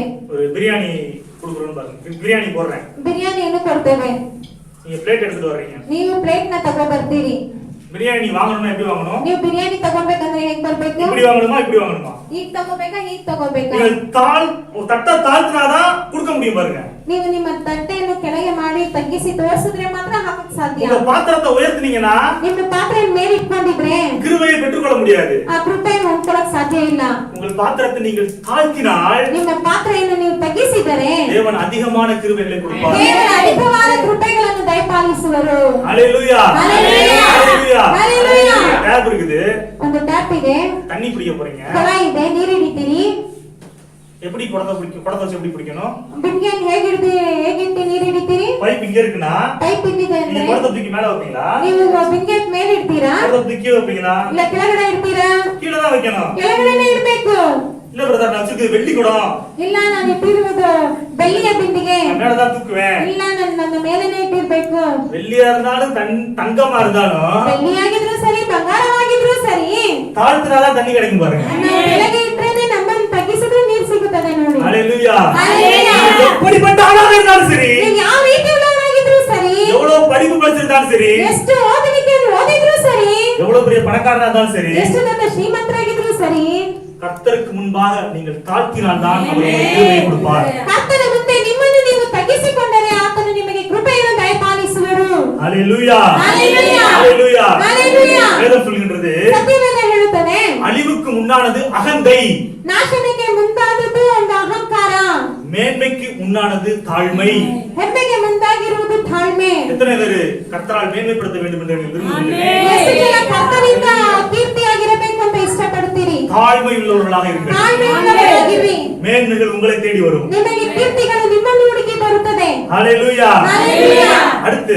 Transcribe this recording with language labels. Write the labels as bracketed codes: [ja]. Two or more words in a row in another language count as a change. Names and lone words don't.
[ta] ஒரு பிரியாணி குடுக்குறோம்னு பாருங்க. பிரியாணி போடுறேன். [kn] ಬಿರಿಯಾನಿಯನ್ನು ಕೊಡ್ತೇವೆ. [ta] நீங்க பிளேட் எடுத்துட்டு வர்றீங்க. [kn] ನೀವು ಪ್ಲೇಟ್ ನ ತಗೋ ಬರ್ತೀರಿ. [ta] பிரியாணி வாங்கணும்னா எப்படி வாங்கணும்? [kn] ನೀವು ಬಿರಿಯಾನಿ ತಗೋಬೇಕಂದ್ರೆ ಹೇಗೆ ಬರ್ಬೇಕು? [ta] இப்படி வாங்கணுமா இப்படி வாங்கணுமா? [kn] ಈಗ ತಗೋಬೇಕಾ ಹೀಗೆ ತಗೋಬೇಕಾ? [ta] ஒரு தட்டை தாழ்த்தினாதான் கொடுக்க முடியும் பாருங்க. [kn] ನೀವು ನಿಮ್ಮ ತಟ್ಟೆಯನ್ನು ಕೆಳಗೆ ಮಾಡಿ ತಗ್ಗಿಸಿ ತೋರಿಸಿದ್ರೆ ಮಾತ್ರ ಹಾಕಕ್ ಸಾಧ್ಯ. [ta] உங்க பாத்திரத்தை உயர்த்தினீங்கன்னா [kn] ನಿಮ್ಮ ಪಾತ್ರೆಯನ್ನು ಮೇಲೆ ಇಟ್ಕೊಂಡಿದ್ರೆ [ta] கிருபையை பெற்றுக்கொள்ள முடியாது. [kn] ಆ ಕೃಪೆಯನ್ನು ಹೊಂದ್ಕೊಳ್ಳಕ್ ಸಾಧ್ಯ ಇಲ್ಲ. [ta] உங்கள் பாத்திரத்தை நீங்கள் தாழ்த்தினால் [kn] ನಿಮ್ಮ ಪಾತ್ರೆಯನ್ನು ನೀವು ತಗ್ಗಿಸಿದರೆ [ta] தேவன் அதிகமான கிருபைகளை கொடுப்பார். [kn] ದೇವರು ಅಧಿಕವಾದ ಕೃಪೆಗಳನ್ನು ದಯಪಾಲಿಸುವರು. [ta] ஹல்லேலூயா. ஹல்லேலூயா. ஹல்லேலூயா. ஹல்லேலூயா. டேப் இருக்குது. [kn] ಒಂದು ಟ್ಯಾಪ್ ಇದೆ, [ta] தண்ணி பிடிக்க போறீங்க. [kn] ಕೊಳ ಇದೆ, ನೀರು ಹಿಡಿತೀರಿ. [ta] எப்படி குடத்தை வச்சு எப்படி பிடிக்கணும்? [kn] ಬಿಂದಿಗೆಯನ್ನು ಹೇಗಿಟ್ಟು ನೀರು ಹಿಡಿತೀರಿ? [ta] பைப் இங்க இருக்குன்னா [kn] ಪೈಪ್ ಇಲ್ಲಿದೆ [ta] நீங்க [kn] ಅಂದ್ರೆ [ta] குடத்தை தூக்கி மேல வைப்பீங்களா? [kn] ನೀವು ಬಿಂದಿಗೆ ಮೇಲೆ ಇಡ್ತೀರಾ [ta] குடத்தை தூக்கி வைப்பீங்களா? [kn] ಇಲ್ಲ ಕೆಳಗಡೆ ಇಡ್ತೀರಾ? [ta] கீழே தான் வைக்கணும். [kn] ಕೆಳಗಡೆನೆ ಇಡ್ಬೇಕು. [ta] இல்ல பிரதர், நான் வச்சிருக்கிறது வெள்ளி குடம். [kn] ಇಲ್ಲ ನಾನು ಇಟ್ಟಿರುವುದು ಬೆಳ್ಳಿಯ ಬಿಂದಿಗೆ. [ta] நான் மேல தான் தூக்குவேன். [kn] ಇಲ್ಲ ನನ್ನ ಮೇಲೆನೆ ಇಟ್ಟಿರ್ಬೇಕು. [ta] வெள்ளியா இருந்தாலும் தங்கமா இருந்தாலும் [kn] ಬೆಳ್ಳಿಯಾಗಿದ್ರು ಸರಿ, ಬಂಗಾರವಾಗಿದ್ರು ಸರಿ, [ta] தாழ்த்தினாதான் தண்ணி கிடைக்கும் பாருங்க. [kn] ನಾವು ಕೆಳಗೆ ಇಟ್ರೇನೆ ನಮ್ಮನ್ನು ತಗ್ಗಿಸಿದ್ರೆ ನೀರು ಸಿಗುತ್ತದೆ ನೋಡಿ. [ta] ஹல்லேலூயா. ஹல்லேலூயா. எப்படிப்பட்ட ஆளாக இருந்தாலும் சரி, [kn] ನೀವು ಯಾವ ರೀತಿ ಉಳ್ಳವರಾಗಿದ್ರು ಸರಿ, [ta] எவ்வளவு படிப்பு படிச்சிருந்தாலும் சரி, [kn] ಎಷ್ಟು ಓದುವಿಕೆಯನ್ನು ಓದಿದ್ರು ಸರಿ, [ta] எவ்வளவு பெரிய பணக்காரனா இருந்தாலும் சரி, [kn] ಎಷ್ಟು ದೊಡ್ಡ ಶ್ರೀಮಂತರಾಗಿದ್ರು ಸರಿ, [ta] கர்த்தருக்கு முன்பாக நீங்கள் தாழ்த்தினால் தான் அவர் உங்களுக்கு கிருபையை கொடுப்பார். [kn] ಕರ್ತನ ಮುಂದೆ ನಿಮ್ಮನ್ನು ನೀವು ತಗ್ಗಿಸಿಕೊಂಡರೆ ಆತನು ನಿಮಗೆ ಕೃಪೆಯನ್ನು ದಯಪಾಲಿಸುವರು. [ta] ஹல்லேலூயா. ஹல்லேலூயா. ஹல்லேலூயா. ஹல்லேலூயா. வேதம் சொல்கின்றது, [kn] ಸತ್ಯವೇದ ಹೇಳುತ್ತದೆ, [ta] அழிவுக்கு முன்னானது அகந்தை, [kn] ನಾಶನಕ್ಕೆ ಮುಂದಾದದ್ದು ಒಂದು ಅಹಂಕಾರ, [ta] மேன்மைக்கு முன்னானது தாழ்மை. [kn] ಹೆಮ್ಮೆಗೆ ಮುಂದಾಗಿರುವುದು ತಾಳ್ಮೆ. [ta] எத்தனை பேர் கர்த்தரால் மேன்மைப்படுத்த வேண்டும் என்று நீங்கள் விரும்புகிறீர்கள்? [kn] ಎಷ್ಟು ಜನ ಕರ್ತನಿಂದ ಕೀರ್ತಿಯಾಗಿರಬೇಕು ಅಂತ ಇಷ್ಟಪಡ್ತೀರಿ? [ta] தாழ்மை உள்ளவர்களாக இருக்கிறது. [kn] ತಾಳ್ಮೆ ಉಳ್ಳವರಾಗಿರಿ. [ta] மேன்மைகள் உங்களை தேடி வரும். [kn] ನಿಮಗೆ ಕೀರ್ತಿಗಳು ನಿಮ್ಮನ್ನು ಹುಡುಕಿ ಬರುತ್ತದೆ. [ta] ஹல்லேலூயா. ஹல்லேலூயா. அடுத்து